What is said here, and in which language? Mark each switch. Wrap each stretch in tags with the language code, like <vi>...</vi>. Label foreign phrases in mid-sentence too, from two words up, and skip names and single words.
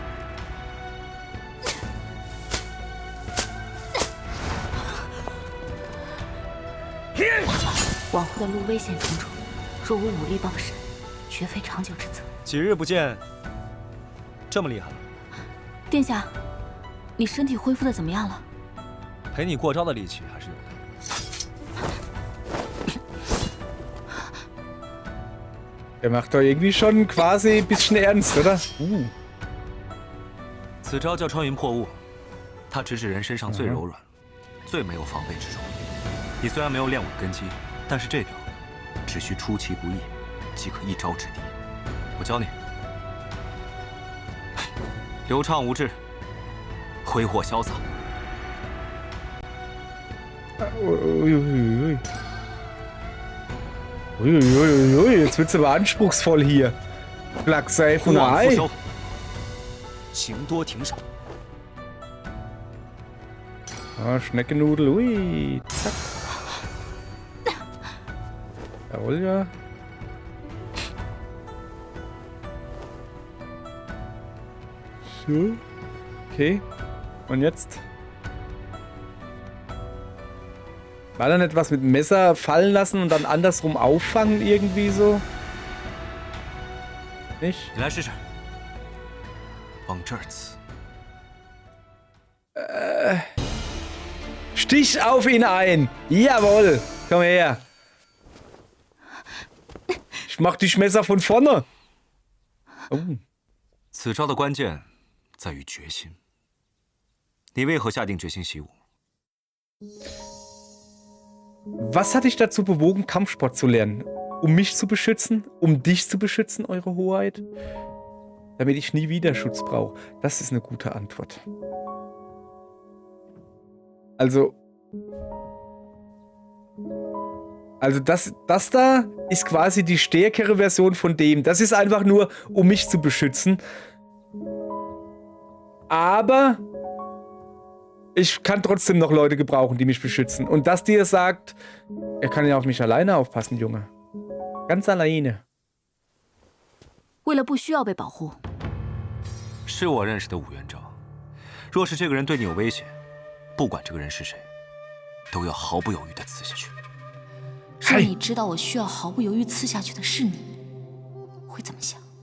<zh>往后的路危险重重，若无武力傍身，绝非长久之策。几日不见，这么厉害了？殿下，你身体恢复的怎么样了？陪你过招的力气还是有的。</zh> <de>Der macht doch irgendwie schon quasi ein bisschen ernst, oder?</de> <zh>此招叫穿云破雾，它直指人身上最柔软、最没有防备之处。你虽然没有练我的根基，但是这招只需出其不意，即可一招制敌。我教你，流畅无滞，挥霍潇洒。</zh> <de>Uiuiui. Uiuiui, jetzt wird's aber anspruchsvoll hier. Flachseifen</de> <zh>勿往复</zh> <de>Ei.</de> <zh>收，行多停少。</zh> <de>Ah, Schneckennudel, ui, zack. Jawohl, ja. So. Okay. Und jetzt? War da nicht was mit dem Messer fallen lassen und dann andersrum auffangen irgendwie so? Nicht?</de> <zh>你来试试，往这儿刺。</zh> <de>Stich auf ihn ein! Jawohl! Komm her! Ich mach die Messer von vorne! Oh.</de> <zh>此招的关键在于决心。你为何下定决心习武？</zh> <de>Was hat dich dazu bewogen, Kampfsport zu lernen? Um mich zu beschützen? Um dich zu beschützen, Eure Hoheit? Damit ich nie wieder Schutz brauche. Das ist eine gute Antwort. Also das da ist quasi die stärkere Version von dem. Das ist einfach nur, um mich zu beschützen. Aber ich kann trotzdem noch Leute gebrauchen, die mich beschützen. Und das dir sagt, er kann ja auf mich alleine aufpassen, Junge. Ganz alleine.</de> <zh>为了不需要被保护，是我认识的武元昭。若是这个人对你有威胁，不管这个人是谁，都要毫不犹豫地刺下去。若你知道我需要毫不犹豫刺下去的是你，会怎么想？</zh>